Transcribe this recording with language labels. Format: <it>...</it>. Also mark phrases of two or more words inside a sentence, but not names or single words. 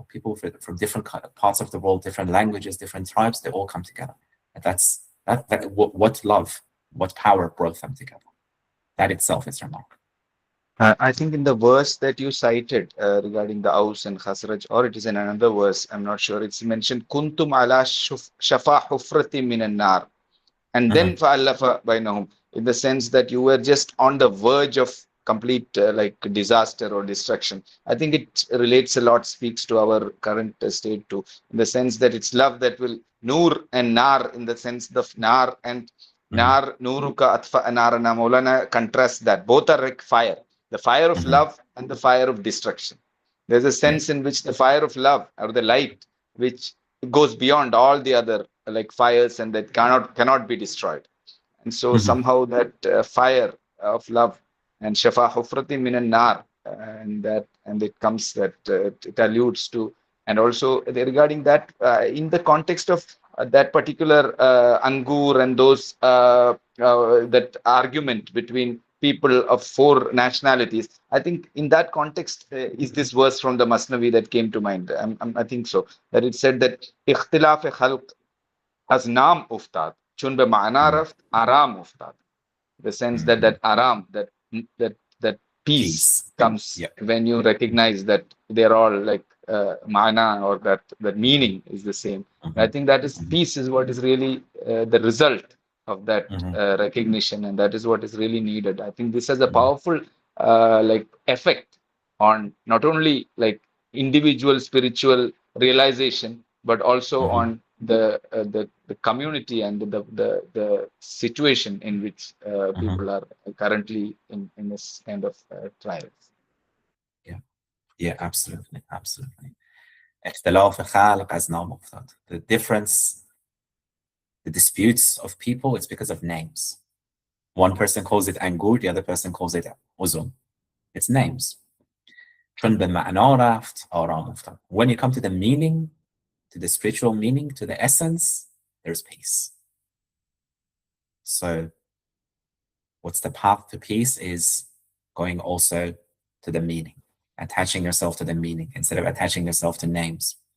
<en>People from different parts of the world, different languages, different tribes, they all come together. And that's what love, what power brought them together. That itself is remarkable. I think in the verse that you cited regarding the Aus and Khazraj, or it is in another verse, I'm not sure, it's mentioned,</en> <ar>كنتم على شفا حفرة من النار.</ar> <en>And then</en> <ar>فألف بينهم,</ar> <en>in the sense that you were just on the verge of complete like disaster or destruction. I think it relates a lot, speaks to our current state too, in the sense that it's love that will, nur and nar, in the sense of nar and nar,</en> <ar>نورك أطفأ نارنا.</ar> <en>Maulana contrasts that. Both are like fire. The fire of love and the fire of destruction. There's a sense in which the fire of love, or the light, which goes beyond all the other like fires, and that cannot be destroyed. And so somehow that fire of love and</en> <ar>شفا حفرة من النار,</ar> <en>and it comes that it alludes to, and also regarding that in the context of that particular Angur and those that argument between people of four nationalities. I think in that context is this verse from the Masnavi that came to mind. I think so, that it said that</en> <fa>اختلاف خلق از نام افتاد چون به معنا رفت آرام افتاد.</fa> <en>The sense that aram, that peace comes when you recognize that they're all like mana, or that meaning is the same. I think that is peace is what is really the result of that recognition, and that is what is really needed. I think this has a powerful like effect on not only like individual spiritual realization, but also on the community and the situation in which people are currently in this kind of trials. Yeah, absolutely.</en> <fa>اختلاف خلق از نام افتاد.</fa> <en>The difference, the disputes of people, it's because of names. One person calls it angur, the other person calls it uzum. It's names.</en> <fa>چون به معنا رفت آرام افتاد.</fa> <en>When you come to the meaning, to the spiritual meaning, to the essence, there's peace. So what's the path to peace is going also to the meaning, attaching yourself to the meaning instead of attaching yourself to names.</en>